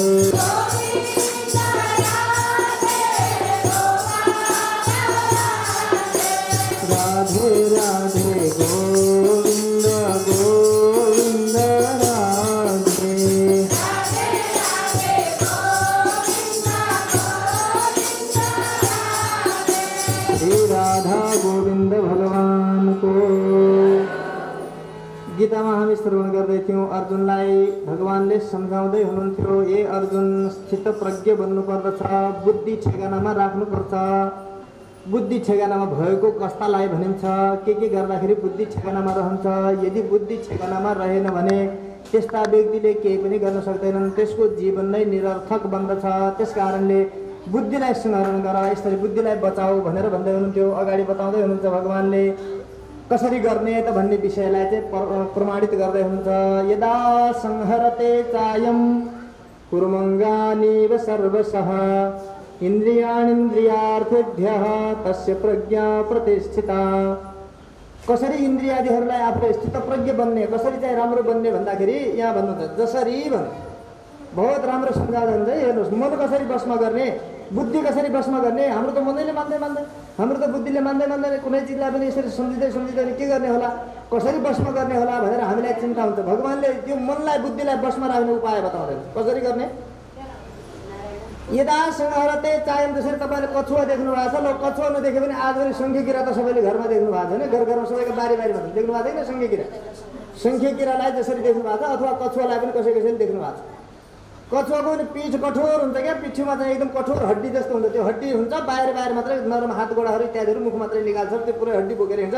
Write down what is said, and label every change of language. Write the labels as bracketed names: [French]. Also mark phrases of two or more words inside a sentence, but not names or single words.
[Nepali] गोविन्द राधे गोपाल राधे, राधे राधे गोविन्द गोविन्द राधे, राधे राधे गोविन्द गोविन्द राधे। श्री राधा गोविन्द भगवानको। गीतामा हामी श्रवण गर्दै थियौँ, अर्जुनलाई भगवानले सम्झाउँदै हुनुहुन्थ्यो, ए अर्जुन स्थितप्रज्ञ बन्नुपर्दछ, बुद्धि ठेगानामा राख्नुपर्छ। बुद्धि ठेगानामा भएको कस्तालाई भनिन्छ? के गर्दाखेरि बुद्धि ठेगानामा रहन्छ? यदि बुद्धि ठेगानामा रहेन भने त्यस्ता व्यक्तिले केही पनि गर्न सक्दैनन्, त्यसको जीवन नै निरर्थक बन्दछ। त्यस कारणले बुद्धिलाई स्मरण गर, यसरी बुद्धिलाई बचाऊ भनेर भन्दै हुनुहुन्थ्यो। अगाडि बताउँदै हुनुहुन्छ भगवानले कसरी गर्ने त भन्ने विषयलाई चाहिँ प्रमाणित गर्दै हुनुहुन्छ। [Sanskrit] यदा संहरते चायं कुर्मङ्गानीव सर्वशः, इन्द्रियाणिन्द्रियार्थेभ्यः तस्य प्रज्ञा प्रतिष्ठिता। [Nepali] कसरी इन्द्रियादिहरूलाई आफूले स्थितप्रज्ञ बन्ने, कसरी चाहिँ राम्रो बन्ने भन्दाखेरि यहाँ भन्नुहुन्छ जसरी भन्नु बहुत राम्रो सम्झाउँदै हुन्छ। हेर्नुहोस्, मन कसरी बसमा गर्ने, बुद्धि कसरी बसमा गर्ने। हाम्रो त मनैले मान्दैन, हाम्रो त बुद्धिले मान्दैन। कुनै चिजलाई पनि यसरी सम्झिँदै के गर्ने होला, कसरी बसमा गर्ने होला भनेर हामीलाई चिन्ता हुन्छ। भगवानले त्यो मनलाई बुद्धिलाई बसमा राख्ने उपाय बताउँदैन। कसरी गर्ने? [Sanskrit] यदा संहरते चायम, [Nepali] जसरी तपाईँले कछुवा देख्नु भएको छ, ल कछुवा नदेखे पनि आज पनि शङ्खे किरा त सबैले घरमा देख्नु भएको छ होइन, घरमा सबैको बारीमा देख्नु भएको छैन शङ्खे किरा। शङ्खे किरालाई जसरी देख्नु भएको छ अथवा कछुवालाई पनि कसैले देख्नु भएको छ। कछुवाको पनि पिठ कठोर हुन्छ क्या, पिठ्यौमा चाहिँ एकदम कठोर हड्डी जस्तो हुन्छ, त्यो हड्डी हुन्छ, बाहिर बाहिर मात्रै नरम हात गोडाहरू इत्यादिहरू मुख मात्रै निकाल्छ, त्यो पुरै हड्डी बोकेर हिँड्छ।